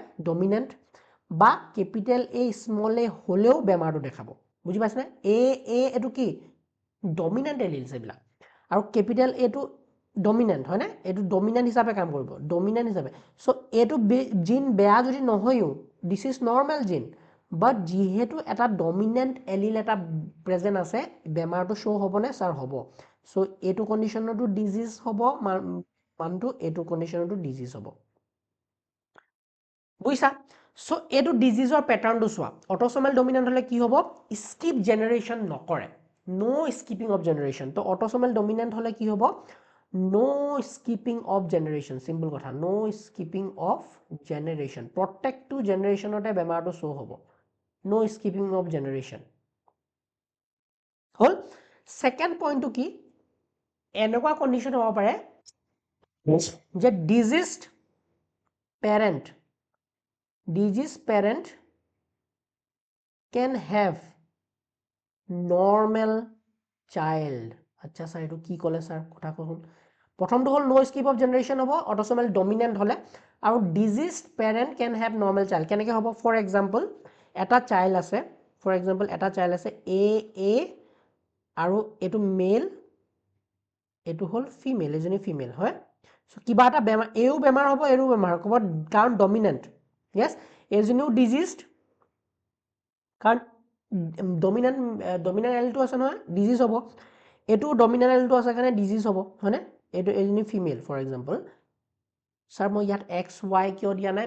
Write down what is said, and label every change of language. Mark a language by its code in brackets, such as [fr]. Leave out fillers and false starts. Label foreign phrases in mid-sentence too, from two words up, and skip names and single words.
[as] ডমিনেন্ট বা [en] capital A small A [as] হলেও বেমাৰটো দেখাব বুজি পাইছনে এ এটো কি [en] dominant alleles [as] এইবিলাক আৰু কেপিটেল এটো ডমিনেন্ট হয় না এটো ডমিনেন্ট হিচাপে কাম কৰিব ডমিনেন্ট হিচাপে সো এটো জিন বেয়া যদি নহয়ও [en] this is normal gene but [as] যেহেতু এটা [en] dominant allele [as] এটা প্ৰেজেন্ট আছে বেমাৰটো শ্ব' হ'বনে স্যাৰ হ'ব সো এটো কন্ডিশনতো ডিজিজ হ'ব মানটো এটো কন্ডিশনতো ডিজিজ হ'ব বুইছা সো এটো ডিজিজৰ প্যাটাৰ্নটো চোৱা [en] autosomal dominant [as] হলে কি হ'ব [en] skip generation [as] নকৰে [en] no skipping of generation [as] তো [en] autosomal dominant [as] হলে কি হ'ব [en] no skipping of generation [as] সিম্পল কথা [en] no skipping of generation [as] প্ৰত্যেকটো জেনাৰেশনতে বেমাৰটো শ্ব' হ'ব [en] no skipping of generation [as] হল [en] second point [as] কি এনেকুৱা কন্ডিশন হ'ব পাৰে যে [en] diseased parent can have normal child [as] আচ্ছা স্যার এটো কি কলে স্যার কথা কহুন প্ৰথমটো হল [en] no skip of generation [as] হ'ব [en] autosomal dominant [as] হলে আৰু [en] diseased parent can have normal child [as] কেনেকে হ'ব [en] for example [as] এটা চাইল্ড আছে [en] for example [as] এটা চাইল্ড আছে এ আৰু এটো মেল এটো হল ফিমেল এজনী ফিমেল হয় সো কিবা এটা বেমাৰ এও বেমাৰ হ'ব এৰো বেমাৰ হ'ব কাৰণ [en] dominant yes [as] এজনীও ডিজিজড কাৰণ [en] dominant allele [as] আছে নহয় ডিজিজ হ'ব এটো [en] dominant allele [as] আছে কাৰণে ডিজিজ হ'ব হয়নে এটো এজনী ফিমেল [en] for example [as] স্যাৰ মই ইয়াত এক্স ওয়াই কিয় দিয়া নাই